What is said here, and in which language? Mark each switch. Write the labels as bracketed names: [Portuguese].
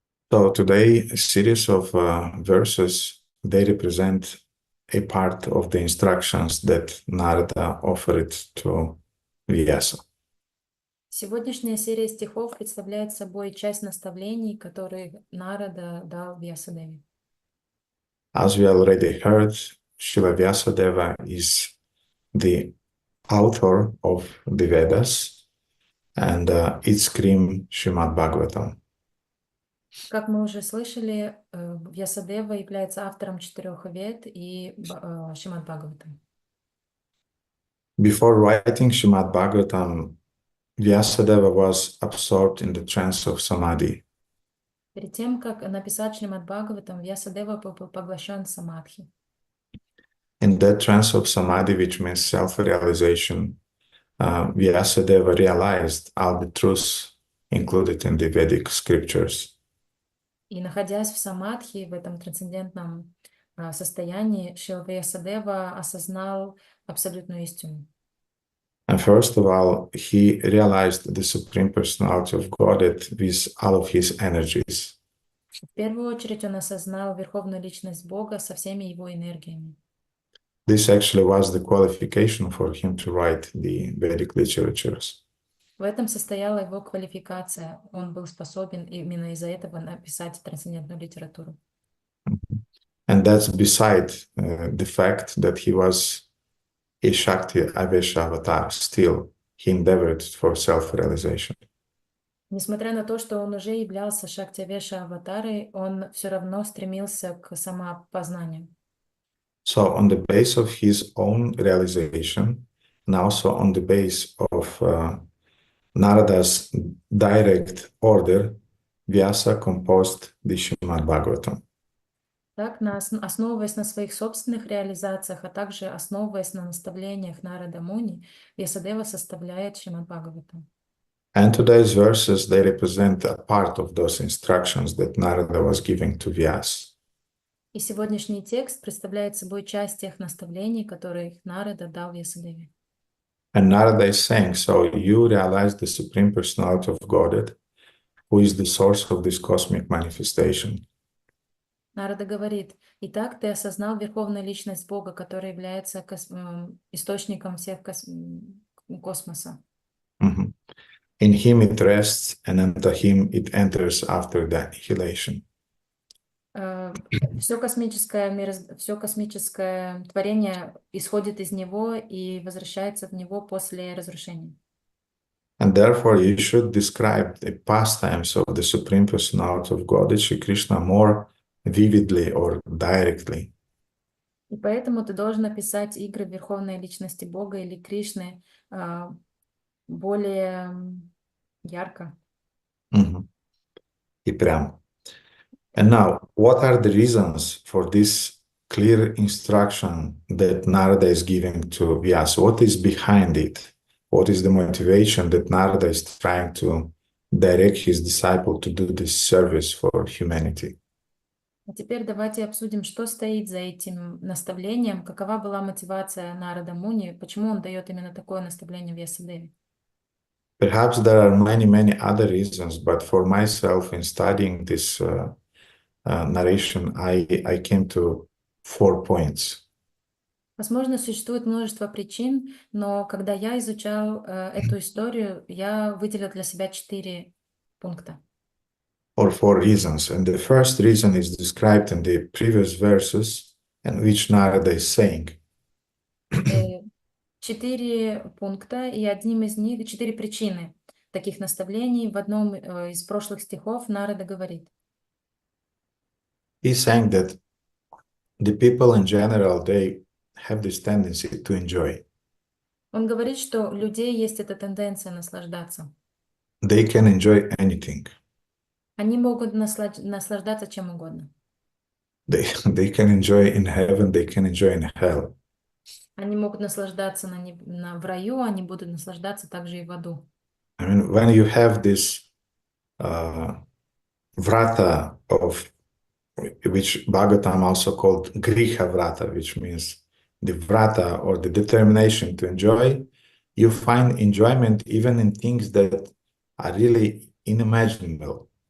[English] So today, a series of verses, they represent a part of the instructions that Narada offered to Vyasa. [Russian] Сегодняшняя серия стихов представляет собой часть наставлений, которые Нарада дал Вьясадеве. [English] As we already heard, Srila Vyasadeva is the author of the Vedas and its cream Shrimad-Bhagavatam. [Russian] Как мы уже слышали, Вьясадева является автором 4 Вед и Шримад-Бхагаватам. [English] Before writing Shrimad-Bhagavatam, Vyasadeva was absorbed in the trance of Samadhi. [Russian] Перед тем, как написать Шримад-Бхагаватам, Вьясадева был поглощен самадхи. [English] In that trance of samadhi, which means self-realization, Vyasadeva realized all the truths included in the Vedic scriptures. [Russian] И находясь в самадхи, в этом трансцендентном состоянии, Шрила Вьясадева осознал абсолютную истину. [English] And first of all, he realized the Supreme Personality of Godhead with all of his energies. [Russian] В первую очередь он осознал Верховную Личность Бога со всеми его энергиями. [English] This actually was the qualification for him to write the Vedic literatures. [Russian] В этом состояла его квалификация. Он был способен именно из-за этого написать трансцендентную литературу. [English] And that's beside the fact that he was a Shakti Avesha avatar. Still, he endeavored for self-realization. [Russian] Несмотря на то, что он уже являлся Шактивеша аватарой, он все равно стремился к самопознанию. [English] So on the base of his own realization, and also on the base of Narada's direct order, Vyasa composed the Shrimad-Bhagavatam. [Russian] Так, основываясь на своих собственных реализациях, а также основываясь на наставлениях Нарада Муни, Вьясадева составляет Шримад-Бхагаватам. [English] And today's verses, they represent a part of those instructions that Narada was giving to Vyasa. [Russian] И сегодняшний текст представляет собой часть тех наставлений, которые Нарада дал Вьясадеве. [English] And Narada is saying, so you realize the Supreme Personality of Godhead, who is the source of this cosmic manifestation. [Russian] Нарада говорит: «Итак, ты осознал Верховную Личность Бога, которая является источником всех космоса. Mhm. [English] In him it rests, and into him it enters after the annihilation. [Russian] Все космическое творение исходит из него и возвращается в него после разрушения». [English] And therefore you should describe the pastimes of the Supreme Personality of Godhead, Shri Krishna, more vividly or directly. [Russian] И поэтому ты должен описать игры Верховной Личности Бога или Кришны более ярко. И прям. [English] And now, what are the reasons for this clear instruction that Narada is giving to Vyasa? What is behind it? What is the motivation that Narada is trying to direct his disciple to do this service for humanity? [Russian] А теперь давайте обсудим, что стоит за этим наставлением, какова была мотивация Нарада Муни, почему он дает именно такое наставление Вьясадеве. [English] Perhaps there are many other reasons, but for myself, in studying this narration, I came to 4 points. [Russian] Возможно, существует множество причин, но когда я изучал эту историю, я выделил для себя 4 пункта. [English] Or 4 reasons. And the first reason is described in the previous verses, in which Narada is saying. [Russian] 4 пункта, и одним из них 4 причины таких наставлений. В одном из прошлых стихов Нарада говорит. [English] He's saying that the people in general, they have this tendency to enjoy. [Russian] Он говорит, что у людей есть эта тенденция наслаждаться. [English] They can enjoy anything. [Russian] Они могут наслаждаться чем угодно. [English] They can enjoy in heaven, they can enjoy in hell. [Russian] Они могут наслаждаться в раю, они будут наслаждаться также и в аду. [English] I mean, when you have this vrata of, which Bhagavatam also called Griha Vrata, which means the vrata or the determination to enjoy, you find enjoyment even in things that are really unimaginable.